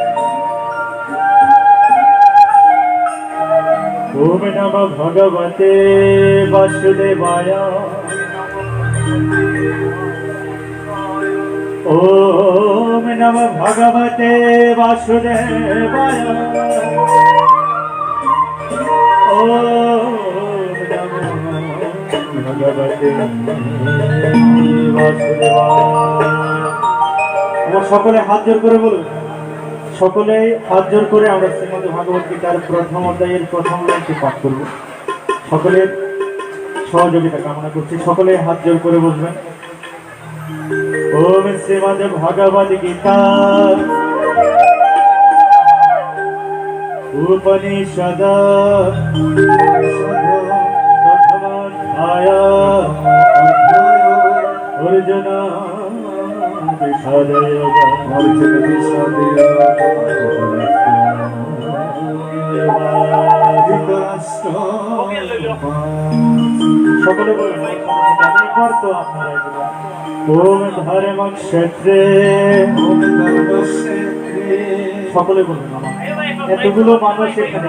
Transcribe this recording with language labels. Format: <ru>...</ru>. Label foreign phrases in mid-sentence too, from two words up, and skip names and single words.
<sa>ओम नमः भगवते वासुदेवाय। ओम नमः भगवते वासुदेवाय।</sa> <bn>সকলে হাত জোর করে বলুন, সকলে হাত জোর করে আমরা শ্রীমদ ভাগবত গীতার প্রথম অধ্যায়ের প্রথম লাইনটি পাঠ করব। সকলের সহযোগিতা কামনা করছি। সকলে হাত জোর করে বসবেন।</bn> <sa>ওম শ্রীমদ ভাগবত গীতা उपनिषद प्रथमाध्याय अर्जुन विषादयोग</sa> <bn>সকলে বলুন একবার তো আপনারা</bn> <sa>ওম ধর্মক্ষেত্রে</sa> <bn>সকলে বলুন এতগুলো মানুষ এখানে</bn>